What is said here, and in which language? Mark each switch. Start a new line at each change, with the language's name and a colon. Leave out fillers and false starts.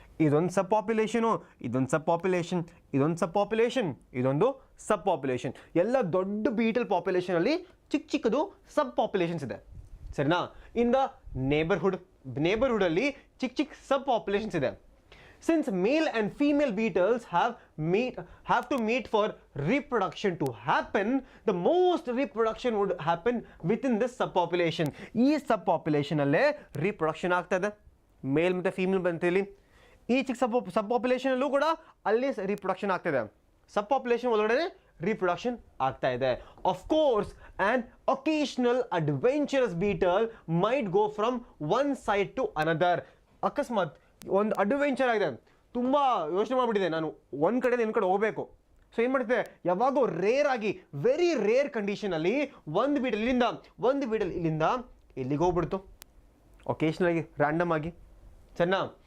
Kannada: ಇದೊಂದು ಸಬ್ ಪಾಪ್ಯುಲೇಷನು, ಇದೊಂದು ಸಬ್ ಪಾಪ್ಯುಲೇಷನ್, ಇದೊಂದು ಸಬ್ ಪಾಪ್ಯುಲೇಷನ್, ಇದೊಂದು ಸಬ್ ಪಾಪ್ಯುಲೇಷನ್. ಎಲ್ಲ ದೊಡ್ಡ ಬೀಟಲ್ ಪಾಪ್ಯುಲೇಷನಲ್ಲಿ ಚಿಕ್ಕ ಚಿಕ್ಕದು ಸಬ್ ಪಾಪ್ಯುಲೇಷನ್ಸ್ ಇದೆ ಸರಿನಾ. ಇನ್ ದ ನೇಬರ್ಹುಡಲ್ಲಿ ಚಿಕ್ಕ ಚಿಕ್ಕ ಸಬ್ ಪಾಪ್ಯುಲೇಷನ್ಸ್ ಇದೆ.
English: Since male and female beetles have to meet for reproduction to happen, the most reproduction would happen within this subpopulation.
Kannada: ಈ subpopulation ಅಲ್ಲೇ reproduction ಆಗ್ತಾ ಇದೆ, ಮೇಲ್ ಮತ್ತು ಫೀಮೇಲ್ ಬಂತಲ್ಲಿ. ಈ ಚಿಕ್ಕ subpopulation ಅಲ್ಲೂ ಕೂಡ ಅಲ್ಲಿ reproduction ಆಗ್ತಾ ಇದೆ. subpopulation ಒಳಗಡೆ reproduction ಆಗ್ತಾ ಇದೆ.
English: Of course, an occasional adventurous beetle might go from one side to another.
Kannada: ಅಕಸ್ಮಾತ್ ಒಂದು ಅಡ್ವೆಂಚರ್ ಆಗಿದೆ, ತುಂಬ ಯೋಚನೆ ಮಾಡಿಬಿಟ್ಟಿದೆ, ನಾನು ಒಂದು ಕಡೆಯಿಂದ ಇನ್ನೊಂದು ಕಡೆ ಹೋಗಬೇಕು. ಸೊ ಏನು ಮಾಡ್ತಿದೆ, ಯಾವಾಗೋ ರೇರ್ ಆಗಿ ವೆರಿ ರೇರ್ ಕಂಡೀಷನಲ್ಲಿ ಒಂದು ಬೀಟಲ್ ಇಲ್ಲಿಂದ ಇಲ್ಲಿಗೆ ಹೋಗ್ಬಿಡ್ತು, ಒಕೇಶನಲ್ ಆಗಿ ರ್ಯಾಂಡಮ್ ಆಗಿ ಸರಿನಾ.